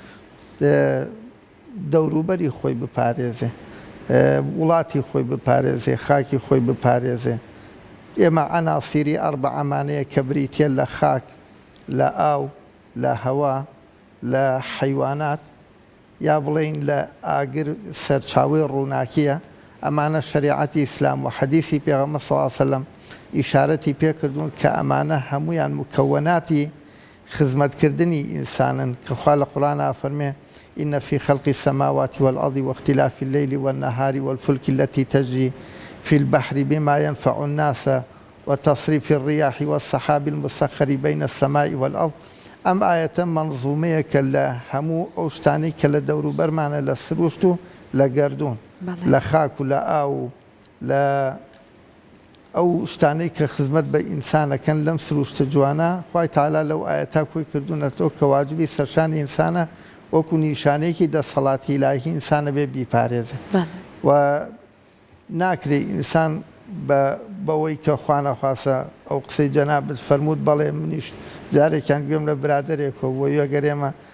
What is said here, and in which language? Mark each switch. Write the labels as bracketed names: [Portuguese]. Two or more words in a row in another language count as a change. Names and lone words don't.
[Central Kurdish] دەوروبەری خۆی بپارێزێ وڵاتی خۆی بپارێزێ خاکی خۆی بپارێزێ ئێمە عناسیری ئەربعەمانەیە کە بریتە لە خاک لە ئاو لە هەوا لە حەیوانات یا بڵێین لە ئاگر سەرچاوی ڕووناکیە ئەمانە شریعەتی ئیسلام و حەدیثی پێغەمبەر [Arabic] صلی الله علیه وسلم [Central Kurdish] ئیشارەتی پێکردوون کە ئەمانە هەمویان مکەوەناتی خزمەتکردنی ئینسانن کە خوا لە قورئانە فەرمێ [Arabic] إن في خلق السماوات والأرض واختلاف الليل والنهار والفلك التي تجري في البحر بما ينفع الناس وتصريف الرياح والسحاب المسخر بين السماء والأرض [Central Kurdish] ئەم ئاەتە منزومەیە کە لە هەموو ئەو شتانی کە لە دەوروبەرمانە لە سروشت و لە گەردوون لە خاک و لە ئاو لە ئەو شتانەی کە خزمەت بە ئینسانەکەن لەم سروشتە جوانە خوای تەعالا لەو ئاەتا کۆی کردوونەتەوە کە واجبی سەرشانی ئینسانە وەکو نیشانەیەکی دەسەڵاتی ئیلاهی ئینسانە بێ بیپارێزێ و ناکرێ ئینسان بەوەی کە خوا نەخواسە ئەو قسەی جەنابەت فەرموود بەڵێ منیش جارێکیان گوێم لە برادێکەوە بۆ ئەگەر ئێمە